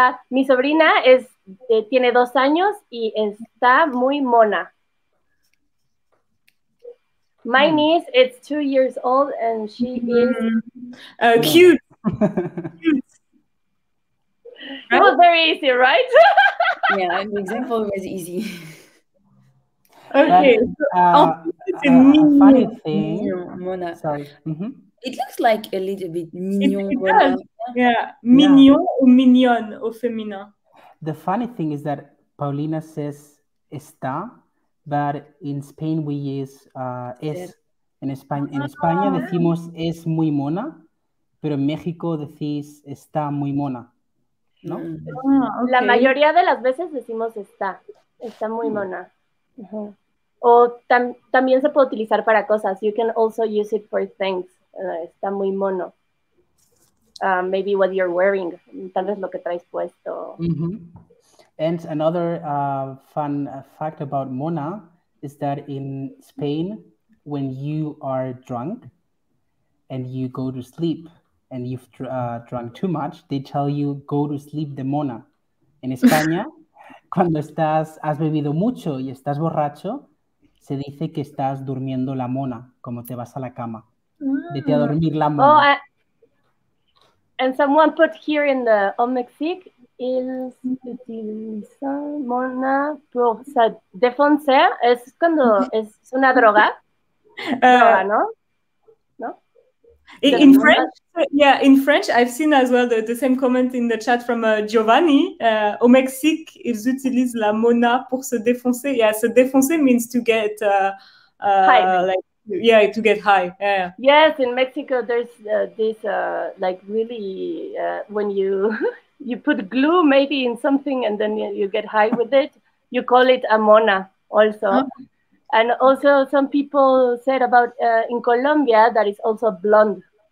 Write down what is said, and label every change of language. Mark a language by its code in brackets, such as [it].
[es] Mi sobrina tiene 2 años y está muy mona. [en] My niece is 2 years old and she is cute. It was very easy, right? Yeah, the example was easy. Okay. Funny thing. Mona. Sorry. It looks like a little bit mignon. Mona. Yeah, mignon or [fr] mignonne au féminin. [en] The funny thing is that Paulina says está, but in Spain we use es. [es] En España decimos es muy mona, pero en México decís está muy mona. ¿No? Okay. La mayoría de las veces decimos está muy mona. O también se puede utilizar para cosas. [en] You can also use it for things. [es] Está muy mono. [en] Maybe what you're wearing. [es] Tal vez lo que traes puesto. [en] And another fun fact about mona is that in Spain, when you are drunk and you go to sleep and you've drunk too much, they tell you go to sleep [es] de mona. En España, cuando has bebido mucho y estás borracho, se dice que estás durmiendo la mona, como te vas a la cama. Vete a dormir la mona. [en] And someone put here in the [fr] Mexique, ils utilizan mona pour se défoncer. [es] Es cuando es una droga. Droga, ¿no? ¿No? [en] In French, yeah, in French, I've seen as well the same comment in the chat from Giovanni. [fr] Au Mexique, ils utilisent la mona pour se défoncer. [en] Yeah, [fr] se défoncer [en] means to get high. Like, yeah, to get high. Yeah. Yes, in Mexico, there's this like really when you you put glue maybe in something and then you get high with it. You call it a mona also. And also some people said about in Colombia that it's also blonde.